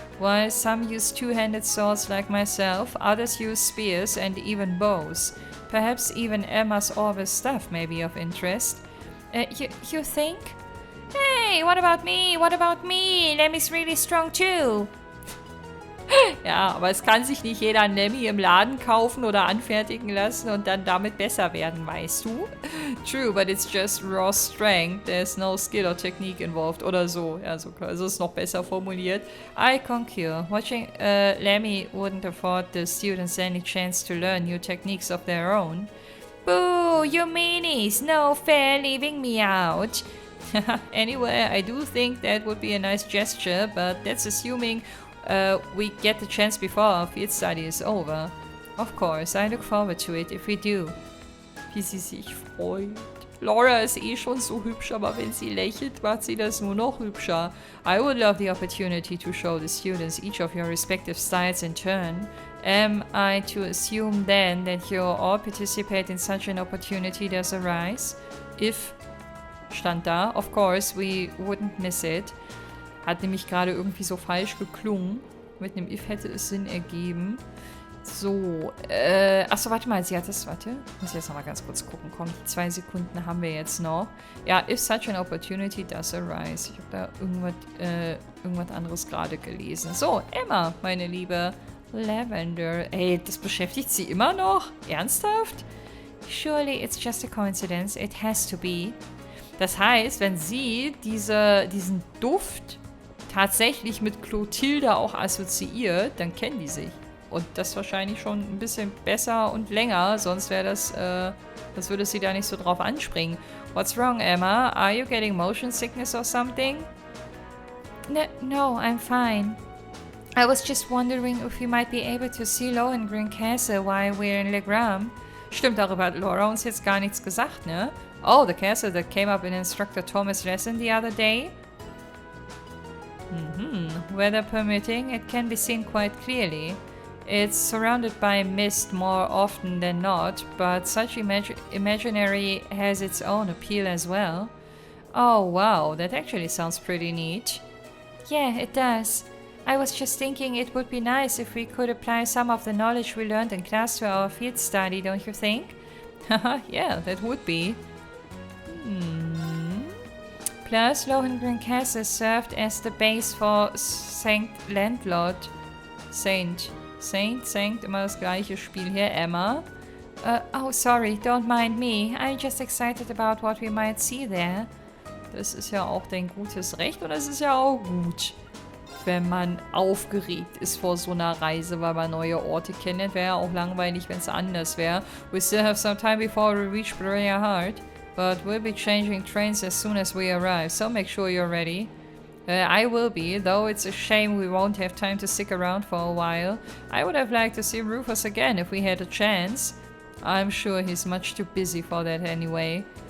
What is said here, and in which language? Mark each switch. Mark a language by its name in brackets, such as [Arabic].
[English] While some use two-handed swords like myself, others use spears and even bows. Perhaps even Emma's Orvis stuff may be of interest. You think? Hey, what about me? What about me? Lemmy's really strong too. [German] Ja, aber es kann sich nicht jeder Lemmy im Laden kaufen oder anfertigen lassen und dann damit besser werden, weißt du? [English] True, but it's just raw strength. There's no skill or technique involved. [German] Oder so. Ja, so ist noch besser formuliert. [English] I concur. Watching Lemmy wouldn't afford the students any chance to learn new techniques of their own. Boo, you meanies! No fair leaving me out. Anyway, I do think that would be a nice gesture, but that's assuming we get the chance before our field study is over. Of course, I look forward to it if we do. [German] Wie sie sich freut. Laura ist eh schon so hübsch, aber wenn sie lächelt, macht sie das nur noch hübscher. [English] I would love the opportunity to show the students each of your respective styles in turn. Am I to assume then that you all participate in such an opportunity does arise? If, [German] stand da, [English] of course, we wouldn't miss it. [German] Hat nämlich gerade irgendwie so falsch geklungen. Mit einem If hätte es Sinn ergeben. So, achso, warte mal, sie hat das, warte. Muss ich jetzt nochmal ganz kurz gucken. Komm, die 2 Sekunden haben wir jetzt noch. [English] Ja, if such an opportunity does arise. [German] Ich habe da irgendwas anderes gerade gelesen. So, Emma, meine liebe Lavender. Ey, das beschäftigt sie immer noch? Ernsthaft? [English] Surely it's just a coincidence. It has to be. [German] Das heißt, wenn sie diesen Duft tatsächlich mit Clotilde auch assoziiert, dann kennen die sich. Und das wahrscheinlich schon ein bisschen besser und länger, sonst wäre das würde sie da nicht so drauf anspringen. [English] What's wrong, Emma? Are you getting motion sickness or something? No, I'm fine. I was just wondering if we might be able to see Lohengrin Castle while we're in Legram. [German] Stimmt, darüber hat Laura uns jetzt gar nichts gesagt, ne? [English] Oh, the castle that came up in Instructor Thomas' lesson the other day? Weather permitting, it can be seen quite clearly. It's surrounded by mist more often than not, but such imaginary has its own appeal as well. Oh wow, that actually sounds pretty neat. Yeah, it does. I was just thinking it would be nice if we could apply some of the knowledge we learned in class to our field study, don't you think? Haha, yeah, that would be. Plus, Lohengrin Castle served as the base for Saint, [German] immer das gleiche Spiel hier, [English] Emma. Oh, sorry, don't mind me. I'm just excited about what we might see there. [German] Das ist ja auch dein gutes Recht und es ist ja auch gut, wenn man aufgeregt ist vor so einer Reise, weil man neue Orte kennt. Wäre ja auch langweilig, wenn es anders wäre. [English] We still have some time before we reach Brea Heart, but we'll be changing trains as soon as we arrive, so make sure you're ready. I will be, though it's a shame we won't have time to stick around for a while. I would have liked to see Rufus again if we had a chance. I'm sure he's much too busy for that anyway.